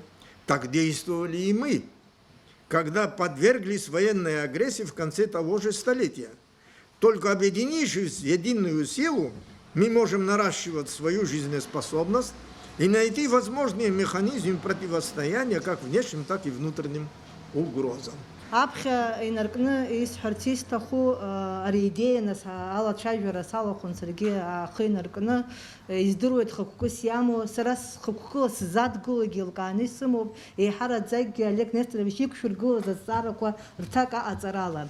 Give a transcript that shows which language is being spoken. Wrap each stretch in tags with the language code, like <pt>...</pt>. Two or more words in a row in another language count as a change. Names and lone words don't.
<ru>Так действовали и мы, когда подверглись военной агрессии в конце того же столетия. Только объединившись в единую силу, мы можем наращивать свою жизнеспособность и найти возможные механизмы противостояния как внешним, так и внутренним угрозам.</ru> <ab>Аԥхьа инаркны исҳәарц исҭаху ари идеиа нас алацәажәара салахәын саргьы ахы инаркны издыруеит хықәкыс иамоу, сара схықәкыла сзадгылагьы илкааны исымоуп, еиҳараӡакгьы Олег Несторович иқәшәыргылаз азҵаарақәа рҭак аҟаҵарала.</ab>